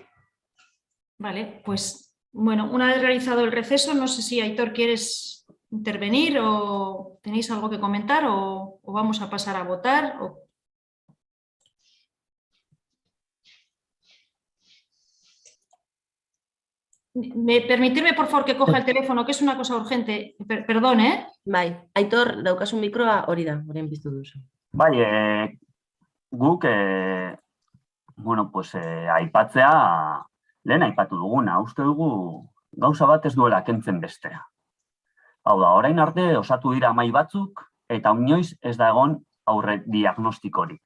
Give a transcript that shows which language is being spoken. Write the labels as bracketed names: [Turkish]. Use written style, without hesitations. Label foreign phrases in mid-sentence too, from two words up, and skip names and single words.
[Spanish] Vale, pues bueno, una vez realizado el receso, no sé si Aitor quieres intervenir o tenéis algo que comentar o vamos a pasar a votar. Permitirme, por favor, que coja el teléfono, que es una cosa urgente. Perdón, ¿eh? [Basque] Bai, Aitor, daukazu mikroa hori da, horien piztu duzu. Bai, guk, bueno, pues, aipatzea, lehen aipatu duguna, uste dugu gauza bat ez duela kentzen bestea. Hau da, orain arte osatu dira mahai batzuk, eta inoiz ez da egon aurre diagnostikorik.